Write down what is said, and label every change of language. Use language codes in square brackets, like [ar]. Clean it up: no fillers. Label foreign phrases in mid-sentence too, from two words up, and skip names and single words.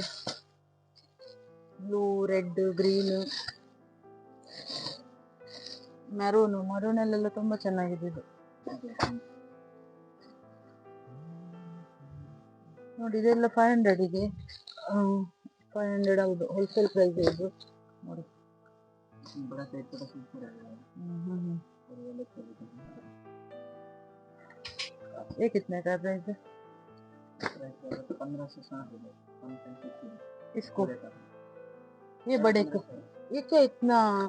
[en] blue, red, green, [kn] ಮರೂನಲ್ಲೆಲ್ಲ ತುಂಬಾ ಚೆನ್ನಾಗಿದೆ ಇದು. ನೋಡಿ ಇದೆಲ್ಲ 500ಗೆ. 500 ಹೌದು, [en] wholesale price [kn] ಇದು ನೋಡಿ. [hi] ये कितने का प्राइस है? 1500 इसको, ये बड़े को, ये क्या इतना